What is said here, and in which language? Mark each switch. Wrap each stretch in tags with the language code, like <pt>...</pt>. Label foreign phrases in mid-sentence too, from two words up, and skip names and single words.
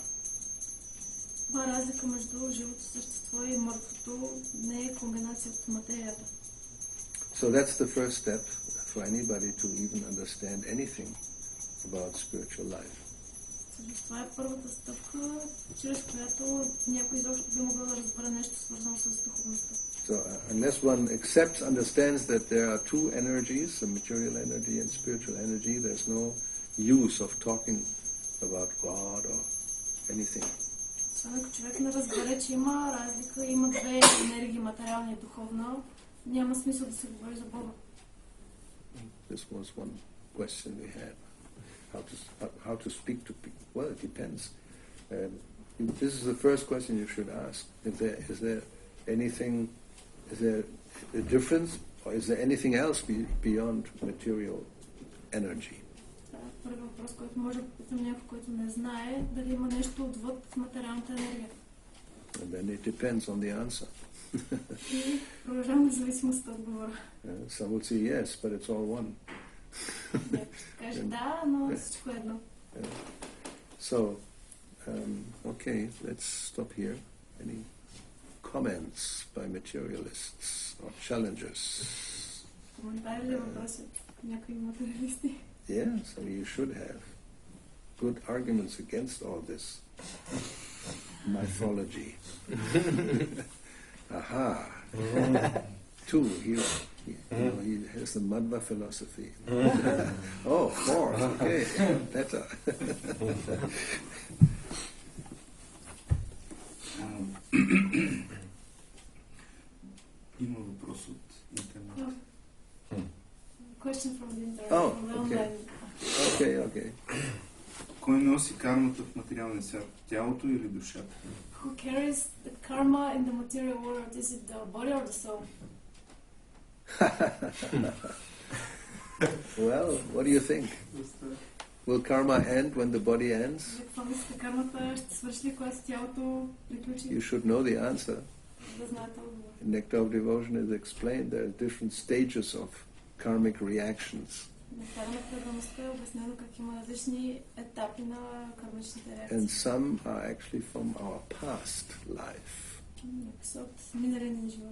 <bg>Има разлика между живото същество и мъртвото, не е комбинация от материята.</bg> <en>So that's the first step for anybody to even understand anything about spiritual life.</en> <bg>Това е първата стъпка, чрез която някой изобщо би могъл да разбере нещо свързано с духовността.</bg> <en>So unless one understands that there are two energies, the material energy and spiritual energy, there's no use of talking about God or anything.</en> <bg>Освен ако човек не разбере, че има разлика, има две енергии, материална и духовна, няма смисъл да се говори за Бога.</bg> <en>This was one question we had. How to speak to people? Well, it depends. This is the first question you should ask. Is there anything? Is there a difference, or is there anything else beyond material energy?</en> <bg>Първи въпрос, който може да попитам някой, който не знае, дали има нещо отвъд материалната енергия.</bg> <en>And then it depends on the answer.</en> <bg>И продължавам зависимост от отговора.</bg> <en>Some will say yes, but it's all one.</en> <bg>Каже да, но всичко е едно.</bg> <en>So, okay, let's stop here. Any comments by materialists or challengers?</en> <bg>Коментари или въпроси? Някои материалисти?</bg> <en>Yes, I mean, you should have good arguments against all this mythology. Aha. Two, he has the Madhva philosophy. Oh, four, okay, better.</en> <bg>Има въпрос от интернет.</bg> <en>Question from the internet. Oh, okay.</en> <bg>Кой носи кармата в материалния свят? Тялото или душата?</bg> <en>Who carries the karma in the material world? Is it the body or the soul? Well, what do you think? Will karma end when the body ends?</en> <bg>Какво мислите, кармата ще свърши ли, когато тялото приключи?</bg> <en>You should know the answer.</en> <bg>Да знаете отговор.</bg> <en>In Nectar of Devotion is explained there are different stages of karmic reactions.</en> <bg>Нектар на предаността е обяснено как има различни етапи на кармичните реакции.</bg> <en>And some are actually from our past life.</en> <bg>Някои са от миналия ни живот.</bg>